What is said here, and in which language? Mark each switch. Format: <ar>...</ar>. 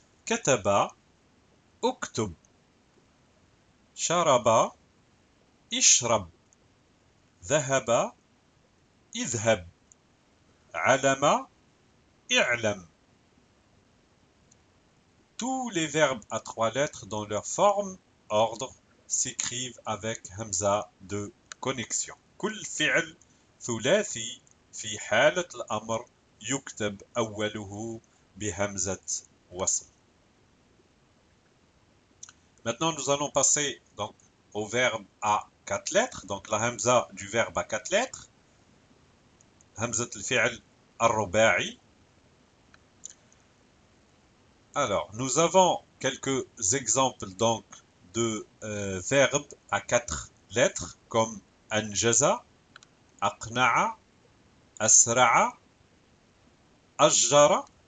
<ar>Kataba, uktub, sharaba, ishrab, dhahaba, idhab, alama, i'lam.</ar> <fr>Tous les verbes à trois lettres dans leur forme ordre s'écrivent avec hamza de connexion.</fr> <ar>كل فعل ثلاثي في حالة الأمر يكتب أوله بهمزة وصل.</ar> <fr>Maintenant, nous allons passer donc au verbe à quatre lettres, donc la hamza du verbe à quatre lettres. Hamzat al-fi'l</fr> <ar>الرباعي.</ar> <fr>Alors, nous avons quelques exemples donc de verbes à 4 lettres comme anjaza, aqna'a, asra'a, ajjara.</fr>